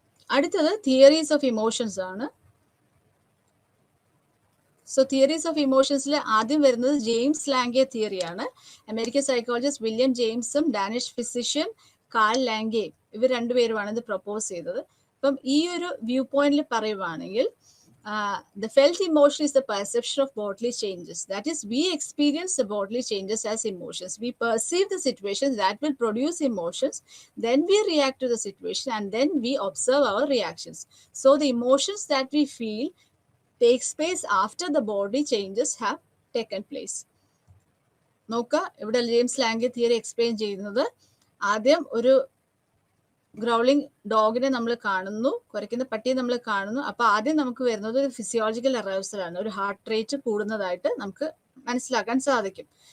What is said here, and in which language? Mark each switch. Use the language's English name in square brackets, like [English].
[Malayalam] അടുത്തത് theories of emotions ആണ്. So theories of ഇമോഷൻസിൽ ആദ്യം വരുന്നത് James ലാംഗെ തിയറിയാണ്. American psychologist William ജെയിംസും Danish physician call ലാംഗെയും ഇവർ രണ്ടുപേരുമാണ് ഇത് പ്രൊപ്പോസ് ചെയ്തത്. അപ്പം ഈ ഒരു വ്യൂ പോയിന്റിൽ പറയുവാണെങ്കിൽ [English] the felt emotion is the perception of bodily changes. That is, we experience the bodily changes as emotions. We perceive the situations that will produce emotions, then we react to the situation, and then we observe our reactions. So the emotions that we feel takes place after the body changes have taken place. [Malayalam] നോക്കുക, ഇവിടെ James ലാംഗെ theory explain ചെയ്യുന്നത്, ആദ്യം ഒരു ഗ്രൗളിംഗ് ഡോഗിനെ നമ്മൾ കാണുന്നു, കുരയ്ക്കുന്ന പട്ടിയെ നമ്മൾ കാണുന്നു. അപ്പൊ ആദ്യം നമുക്ക് വരുന്നത് ഒരു ഫിസിയോളജിക്കൽ അറൈവൽ ആണ്, ഒരു ഹാർട്ട് റേറ്റ് കൂടുന്നതായിട്ട് നമുക്ക് മനസ്സിലാക്കാൻ സാധിക്കും.